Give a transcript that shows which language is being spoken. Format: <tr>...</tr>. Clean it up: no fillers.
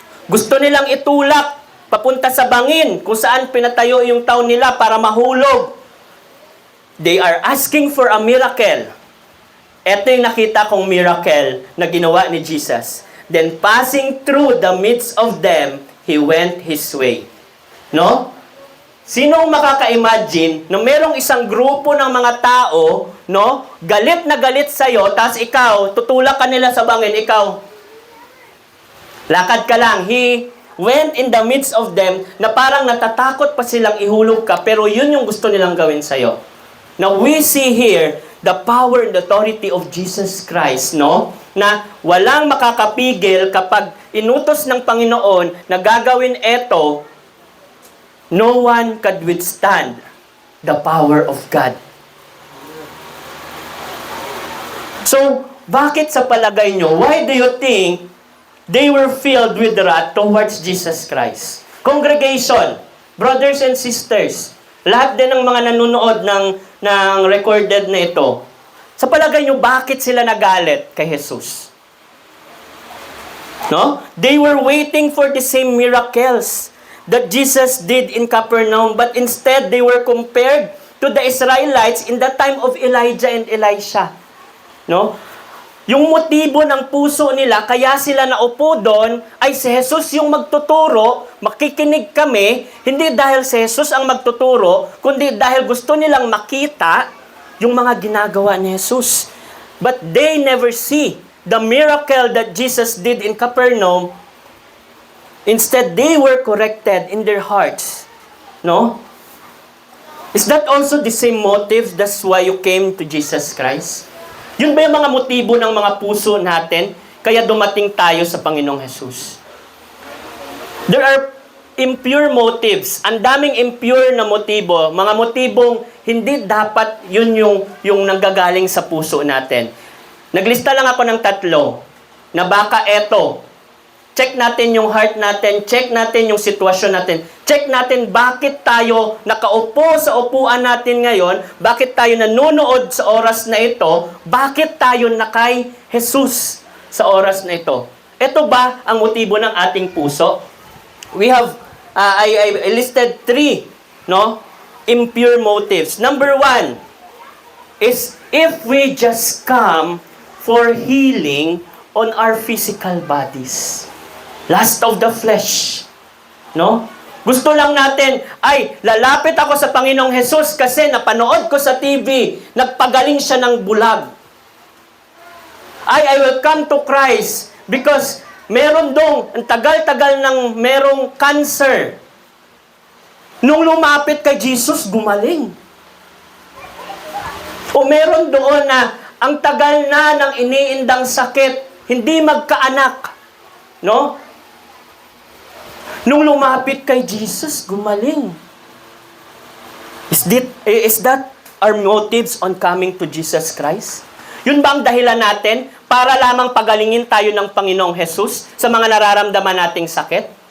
<tl>Gusto nilang itulak papunta sa bangin kung saan pinatayo yung town nila para mahulog.</tl> <en>They are asking for a miracle.</en> <tl>Ito yung nakita kong miracle na ginawa ni Jesus.</tl> <en>Then passing through the midst of them, He went His way. No?</en> <tl>Sinong makaka-imagine na merong isang grupo ng mga tao, no, galit na galit sa'yo, tapos ikaw, tutulak ka nila sa bangin, ikaw, lakad ka lang.</tl> <en>He went in the midst of them</en> <tl>na parang natatakot pa silang ihulog ka, pero yun yung gusto nilang gawin sa'yo.</tl> <en>Now, we see here the power and authority of Jesus Christ, no?</en> <tl>Na walang makakapigil kapag inutos ng Panginoon na gagawin ito.</tl> <en>No one could withstand the power of God. So,</en> <tl>bakit sa palagay nyo,</tl> <en>why do you think they were filled with wrath towards Jesus Christ?</en> <tl>Congregation,</tl> <en>brothers and sisters,</en> <tl>lahat din ng mga nanonood ng recorded na ito, sa palagay nyo, bakit sila nagalit kay Jesus? No?</tl> <en>They were waiting for the same miracles that Jesus did in Capernaum, but instead they were compared to the Israelites in the time of Elijah and Elisha. No?</en> <tl>Yung motibo ng puso nila, kaya sila naupo doon, ay si Jesus yung magtuturo, makikinig kami, hindi dahil si Jesus ang magtuturo, kundi dahil gusto nilang makita yung mga ginagawa ni Jesus.</tl> <en>But they never see the miracle that Jesus did in Capernaum. Instead, they were corrected in their hearts. No? Is that also the same motive? That's why you came to Jesus Christ?</en> <tl>Yun ba yung mga motibo ng mga puso natin? Kaya dumating tayo sa Panginoong Jesus.</tl> <en>There are impure motives.</en> <tl>Ang daming impure na motibo. Mga motibong hindi dapat yun yung nanggagaling sa puso natin. Naglista lang ako ng 3 na baka eto, check natin yung heart natin, check natin yung sitwasyon natin, check natin bakit tayo nakaupo sa upuan natin ngayon, bakit tayo nanonood sa oras na ito, bakit tayo na kay Jesus sa oras na ito. Ito ba ang motibo ng ating puso?</tl> <en>We have, I listed 3, no, impure motives. Number 1 is if we just come for healing on our physical bodies. Lust of the flesh. No?</en> <tl>Gusto lang natin, ay, lalapit ako sa Panginoong Jesus kasi napanood ko sa TV, nagpagaling siya ng bulag.</tl> <en>I will come to Christ because</en> <tl>meron dong, ang tagal-tagal ng merong cancer. Nung lumapit kay Jesus, gumaling. O meron doon na, ang tagal na ng iniindang sakit, hindi magkaanak. No? Nung lumapit kay Jesus, gumaling.</tl> <en>Is that our motives on coming to Jesus Christ?</en> <tl>Yun ba ang dahilan natin para lamang pagalingin tayo ng Panginoong Jesus sa mga nararamdaman nating sakit?</tl>